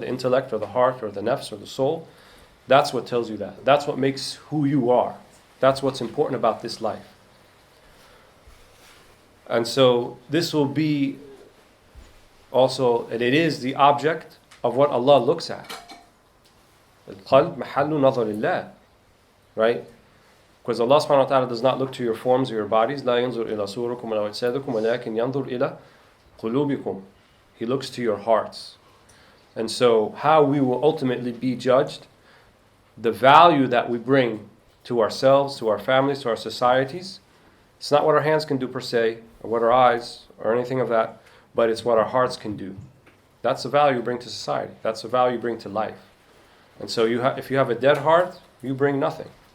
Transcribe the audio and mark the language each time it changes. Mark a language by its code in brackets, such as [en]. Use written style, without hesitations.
[en] The intellect or the heart or the nafs or the soul? That's what tells you that. That's what makes who you are. That's what's important about this life. And so this will be also, and it is the object of what Allah looks at. [ar] القلب محل نظر الله, [en] right? Because Allah subhanahu wa ta'ala does not look to your forms or your bodies. [ar] لا ينظر إلى صوركم ولا أجسادكم ولكن ينظر إلى قلوبكم. [en] He looks to your hearts. And so how we will ultimately be judged, the value that we bring to ourselves, to our families, to our societies, it's not what our hands can do per se, or what our eyes, or anything of that, but it's what our hearts can do. That's the value you bring to society. That's the value you bring to life. And so if you have a dead heart, you bring nothing.